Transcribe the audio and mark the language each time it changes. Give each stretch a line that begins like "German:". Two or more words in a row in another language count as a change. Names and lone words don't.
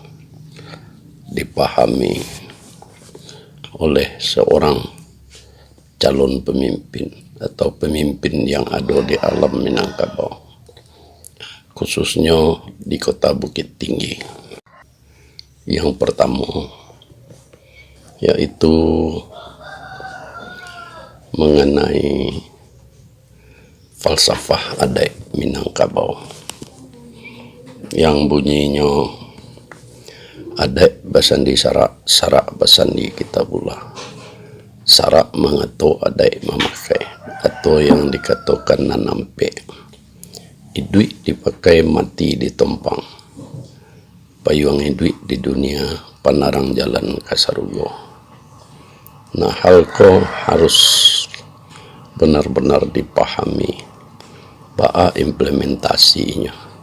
Indonesian: dipahami oleh seorang calon pemimpin atau pemimpin yang ada di alam Minangkabau, khususnya di Kota Bukit Tinggi. Yang pertama yaitu mengenai falsafah adat Minangkabau yang bunyinya
Minangkabau: adat basandi sarak, sarak basandi kita pula, sarak mengato adat memakai, atau yang dikatakan nanampe, duit dipakai mati ditompang, payung duit di dunia panarang jalan kasarugo.
Indonesian: Nah, hal ko harus benar-benar dipahami bahwa implementasinya